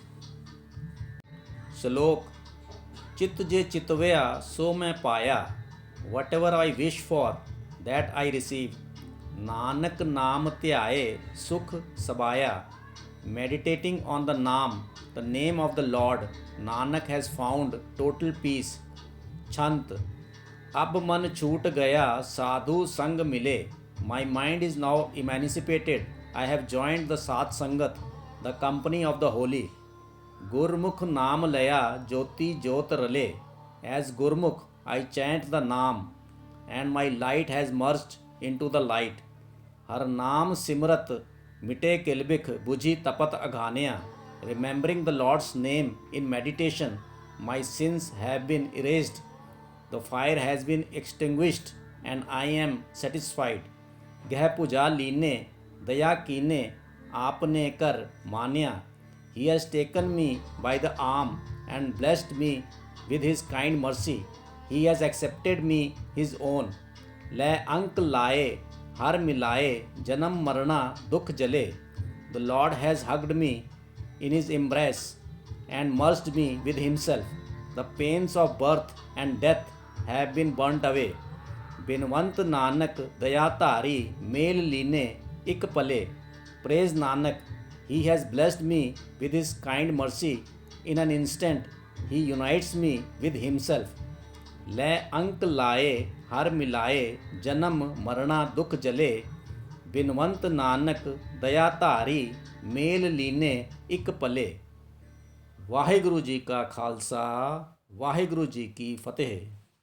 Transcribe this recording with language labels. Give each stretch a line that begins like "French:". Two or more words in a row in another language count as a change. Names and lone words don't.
Punjabi: Slok ਚਿਤ ਜੇ ਚਿਤਵਿਆ ਸੋ ਮੈਂ ਪਾਇਆ
English: whatever I wish for that I receive
Punjabi: ਨਾਨਕ ਨਾਮ ਧਿਆਏ ਸੁਖ ਸਬਾਇਆ
English: meditating on the naam the name of the Lord Nanak has found total peace
Punjabi: ਛੰਤ ਅਬ ਮਨ ਛੂਟ ਗਿਆ ਸਾਧੂ ਸੰਗ ਮਿਲੇ
English: my mind is now emancipated I have joined the
Punjabi: ਸਾਧ ਸੰਗਤ
English: the company of the holy
Punjabi: ਗੁਰਮੁਖ ਨਾਮ ਲਿਆ ਜੋਤੀ ਜੋਤ ਰਲੇ
English: as ਗੁਰਮੁਖ I chant the naam and my light has merged into the light
Punjabi: ਹਰ ਨਾਮ ਸਿਮਰਤ ਮਿਟੇ ਕਿਲਬਿਖ ਬੁਝੀ ਤਪਤ ਅਘਾਨਿਆ
English: remembering the Lord's name in meditation my sins have been erased the fire has been extinguished and I am satisfied
Punjabi: ਗਹਿ ਪੁਜਾ ਲੀਨੇ ਦਇਆ ਕੀਨੇ ਆਪਨੇ ਕਰ ਮਾਨਿਆ
English: He has taken me by the arm and blessed me with his kind mercy. He has accepted me his own.
Punjabi: ਲੈ ਅੰਕ ਲਾਏ ਹਰ ਮਿਲਾਏ ਜਨਮ ਮਰਣਾ ਦੁਖ ਜਲੇ
English: The Lord has hugged me in his embrace and merged me with himself. The pains of birth and death have been burnt away.
Punjabi: ਬਿਨਵੰਤ ਨਾਨਕ ਦਇਆ ਧਾਰੀ ਮੇਲ ਲੀਨੇ ਇੱਕ ਪਲੇ
English: Praise Nanak. He has blessed me with his kind mercy. In an instant, he unites me with himself.
Punjabi: ਲੈ ਅੰਕ ਲਾਏ ਹਰ ਮਿਲਾਏ ਜਨਮ ਮਰਣਾ ਦੁਖ ਜਲੇ ਬਿਨਵੰਤ ਨਾਨਕ ਦਇਆ ਧਾਰੀ ਮੇਲ ਲੀਨੇ ਇੱਕ ਪਲੇ ਵਾਹਿਗੁਰੂ ਜੀ ਕਾ ਖਾਲਸਾ ਵਾਹਿਗੁਰੂ ਜੀ ਕੀ ਫਤਿਹ